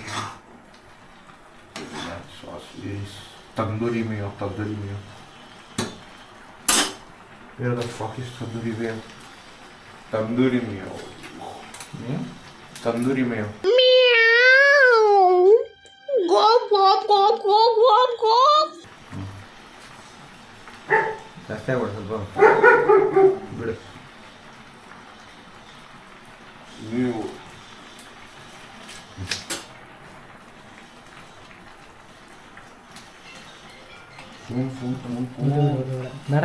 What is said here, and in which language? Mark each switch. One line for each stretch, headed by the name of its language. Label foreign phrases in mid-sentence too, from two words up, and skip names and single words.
Hindi: सॉस तंदूरी में
English: Where the fuck is tandoori mayo? Tandoori mayo. Tandoori mayo.
Kannada: ಜಾಸ್ತಿ ಆಗ್ಬಿಡ ಸ್ವಲ್ಪ ಬಿಡು ನೀವು ಬೇಡ